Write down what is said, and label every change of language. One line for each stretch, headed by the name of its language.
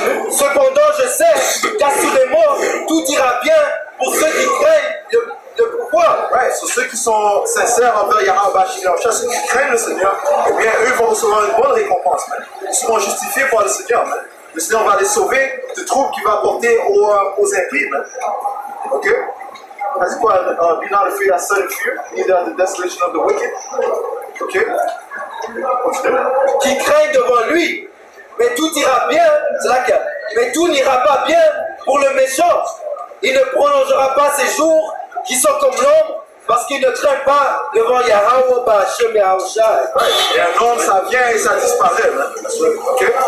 French: Cependant, je sais qu'assurément, tout ira bien pour ceux qui craignent le pouvoir. Ouais, sur ceux qui sont sincères envers Yahweh, ceux qui craignent le Seigneur, eh bien, eux vont recevoir une bonne récompense. Ils seront justifiés par le Seigneur. Le Seigneur va les sauver du trouble qu'il va apporter aux impies.
English: Ok? As it quoi? Be not afraid of sudden fear, neither the desolation of the wicked.
French: Ok? Continue. Qui craignent devant lui. Mais tout ira bien, c'est là que, mais tout n'ira pas bien pour le méchant. Il ne prolongera pas ses jours qui sont comme l'ombre parce qu'il ne craint pas devant Yahweh Ba'Hashem Yahushai. Et un homme, ça vient et ça disparaît. Okay?